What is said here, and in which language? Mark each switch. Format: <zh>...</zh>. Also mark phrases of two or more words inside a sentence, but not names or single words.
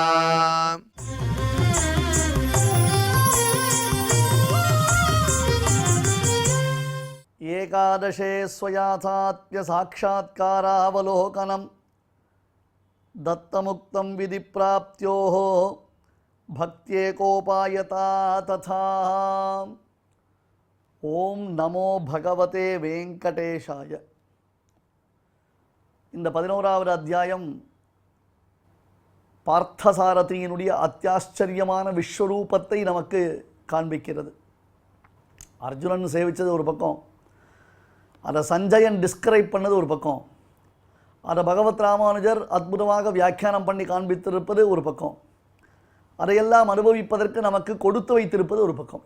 <sa>एकादशे स्वयाथात्म्य साक्षात्कारावलोकनम् दत्तमुक्तं विधिप्राप्त्योः भक्त्येकोपायता तथा। ॐ नमो भगवते वेङ्कटेशाय.</sa> <ta>இந்த 11வது அத்தியாயம் பார்த்தசாரதியினுடைய அத்தியாச்சரியமான விஸ்வரூபத்தை நமக்கு காண்பிக்கிறது. அர்ஜுனன் சேவித்தது ஒரு பக்கம், அதை சஞ்சயன் டிஸ்கிரைப் பண்ணது ஒரு பக்கம், அதை பகவத் ராமானுஜர் அற்புதமாக வியாக்கியானம் பண்ணி காண்பித்திருப்பது ஒரு பக்கம், அதையெல்லாம் அனுபவிப்பதற்கு நமக்கு கொடுத்து வைத்திருப்பது ஒரு பக்கம்.</ta>